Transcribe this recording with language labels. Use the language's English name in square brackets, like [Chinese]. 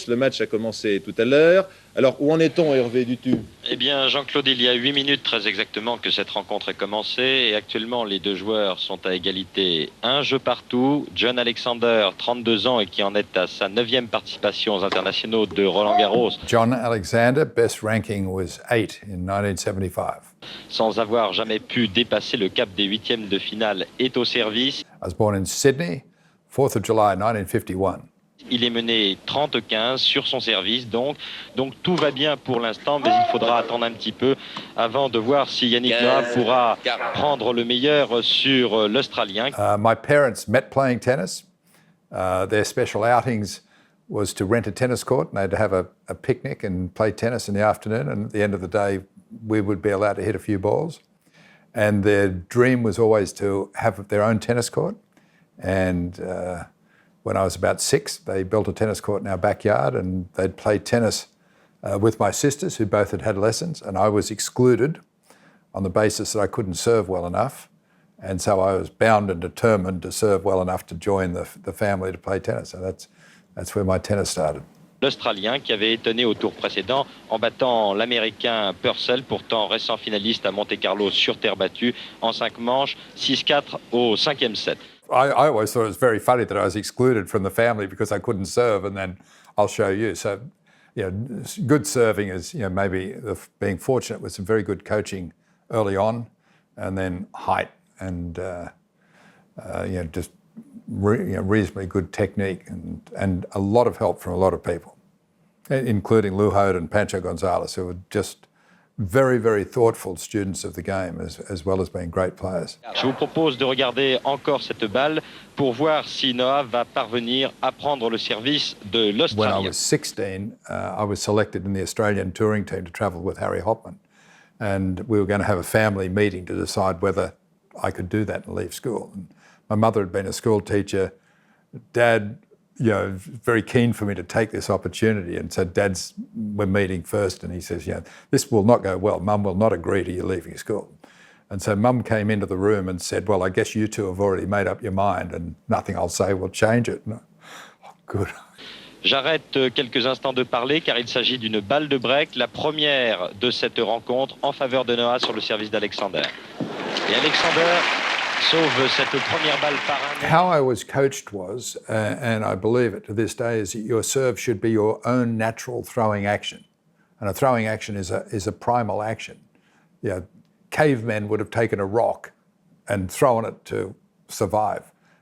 [French] Le match a commencé tout à l'heure. Alors, où en est-on, Hervé Dutu? Eh bien, Jean-Claude, il y a 8 minutes très exactement que cette rencontre est commencée et actuellement, les deux joueurs sont à égalité. Un jeu partout. John Alexander, 32 ans et qui en est à sa 9e participation aux internationaux de Roland Garros. [English] John Alexander, best ranking was 8 in 1975. [French] Sans avoir jamais pu dépasser le cap des 8e de finale, est au service. [English] I was born in Sydney, 4th of July 1951. [French] Il est mené 30-15 sur son service, donc tout va bien pour l'instant, mais il faudra attendre un petit peu avant de voir si Yannick Noah pourra prendre le meilleur sur l'Australien. [English] My parents met playing tennis. Their special outings was to rent a tennis court and they'd have a picnic and play tennis in the afternoon, and at the end of the day we would be allowed to hit a few balls. And their dream was always to have their own tennis court. And when I was about 6, they built a tennis court in our backyard and they'd play tennis with my sisters, who both had lessons, and I was excluded on the basis that I couldn't serve well enough. And so I was bound and determined to serve well enough to join the family to play tennis. So that's where my tennis started. [French] L'Australien qui avait étonné au tour précédent en battant l'Américain Purcell, pourtant récent finaliste à Monte-Carlo sur terre battue, en 5 manches, 6-4 au 5e set. [English] I always thought it was very funny that I was excluded from the family because I couldn't serve, and then I'll show you. So, good serving is, maybe being fortunate with some very good coaching early on, and then height and, just reasonably good technique and a lot of help from a lot of people, including Lou Hode and Pancho Gonzalez, who were just very, very thoughtful students of the game as well as being great players. [French] Je vous propose de regarder encore cette balle pour voir si Noah va parvenir à prendre le service de l'Australien. [English] When I was 16, I was selected in the Australian touring team to travel with Harry Hopman, and we were going to have a family meeting to decide whether I could do that and leave school. And my mother had been a school teacher. Dad, very keen for me to take this opportunity. And so we're meeting first, and he says, this will not go well. Mum will not agree to you leaving school. And so Mum came into the room and said, well, I guess you two have already made up your mind and nothing I'll say will change it. Oh, good. [French] J'arrête quelques instants de parler car il s'agit d'une balle de break, la première de cette rencontre en faveur de Noah sur le service d'Alexander. Et Alexander sauve cette première balle par un. [English] How I was coached was, and I believe it to this day, is that your serve should be your own natural throwing action. And a throwing action is a primal action. Cavemen would have taken a rock and thrown it to survive.